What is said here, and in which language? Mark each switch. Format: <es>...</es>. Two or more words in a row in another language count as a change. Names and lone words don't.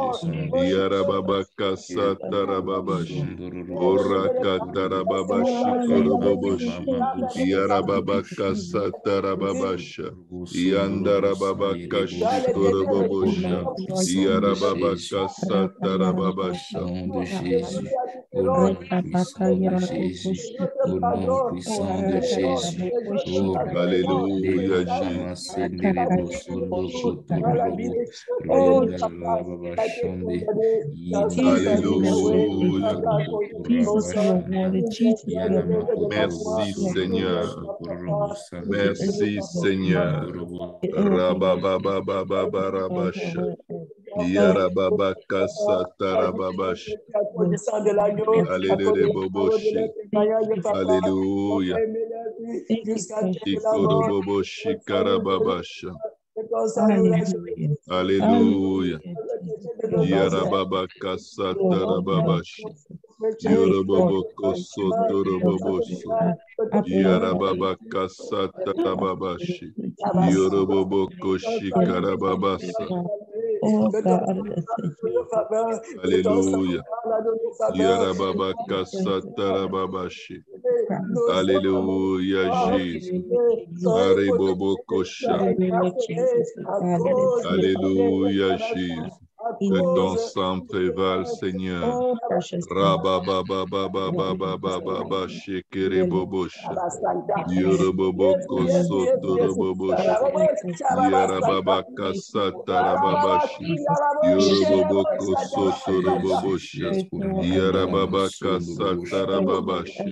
<fr>Yarababa Kasatarababashi. Ora Katarababashi Koroboboshi. Yarababa Kasatarababasha. Yandarababa Kashi Korobobosha. Yarababa Kasatarababasha. Au nom de Jésus, au nom puissant de Jésus, au nom puissant de Jésus. Oh, Alléluia, Jésus. Alléluia. Merci Seigneur. Merci Seigneur. Rababababababasha. Yarababa Kasatarababash. Alléluia Boboshi. Alléluia. Ikoroboboshi Karababasha. Alléluia. Yarababa Kasatarababashi. Yoroboboko Sotorobobosu. Yarababa Kasatarababashi. Yoroboboko Shikarababasa. Alléluia. Yarababa Kasatarababashi. Alléluia, Jésus. Aribobokosha. Alléluia, Jésus. Que ton sang prévale, Seigneur. Rabababababababababa shekeribobosha. Yoroboboko sotorobobosha. Yarababaka satarababashi. Yoroboboko sotorobobosha. Yarababaka satarababashi.</fr>